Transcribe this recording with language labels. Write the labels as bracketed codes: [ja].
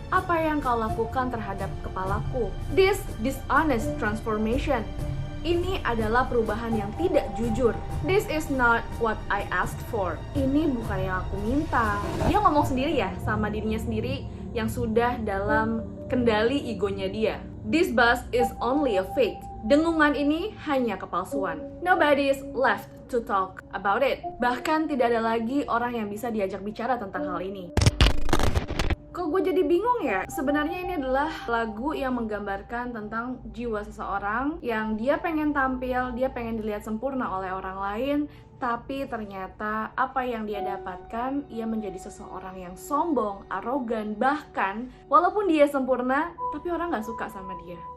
[id] Apa yang kau lakukan terhadap kepalaku? [en] This dishonest transformation. [id] Ini adalah perubahan yang tidak jujur. [en] This is not what I asked for. [id] Ini bukan yang aku minta. Dia ngomong sendiri ya, sama dirinya sendiri yang sudah dalam kendali egonya dia. [en] This buzz is only a fake. [id] Dengungan ini hanya kepalsuan. [en] Nobody is left to talk about it. [id] Bahkan tidak ada lagi orang yang bisa diajak bicara tentang hal ini. Kok gue jadi bingung ya? Sebenarnya ini adalah lagu yang menggambarkan tentang jiwa seseorang yang dia pengen tampil, dia pengen dilihat sempurna oleh orang lain, tapi ternyata apa yang dia dapatkan, ia menjadi seseorang yang sombong, arogan, bahkan walaupun dia sempurna, tapi orang gak suka sama dia.